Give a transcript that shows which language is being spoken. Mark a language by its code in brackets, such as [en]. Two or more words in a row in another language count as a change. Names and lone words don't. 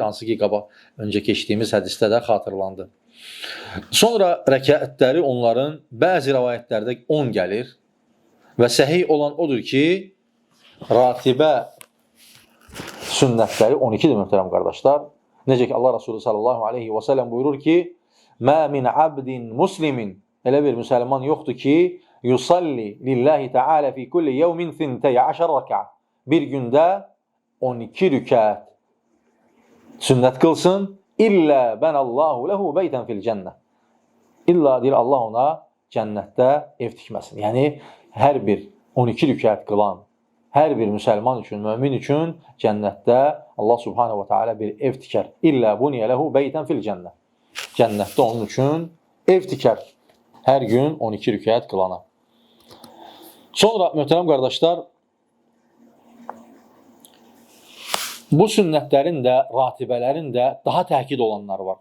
[az] Hansı ki öncə keçdiyimiz hədisdə də xatırlandı. Sonra rəkətləri onların bəzi rəvayətlərdə 10 gəlir və səhih olan odur ki, ratibə sünnətləri 12-dir, möhtərəm qardaşlar. Necə ki Allah Resulü [ar] صلى الله عليه وسلم [az] buyurur ki, [ar] ما من عبد مسلم, [az] elə bir müsəlman yoxdur ki, [ar] يصلي لله تعالى في كل يوم 12 ركعة. [az] Bir gündə 12 rükət sünnət qılsın, [ar] إلا بنى الله له بيتا في الجنة. [az] İlla deyir Allah ona cənnətdə ev tikməsin. Yəni, hər bir 12 rükət qılan, hər bir müsəlman üçün, mömin üçün cənnətdə Allah [ar] سبحانه وتعالى [az] bir ev tikər. [ar] إلا بني له بيتا في الجنة. [az] Cənnətdə onun üçün ev tikər. Hər gün 12 rükət qılana. Sonra, möhtərəm qardaşlar, bu sünnətlərin də, ratibələrin də daha təkid olanları var.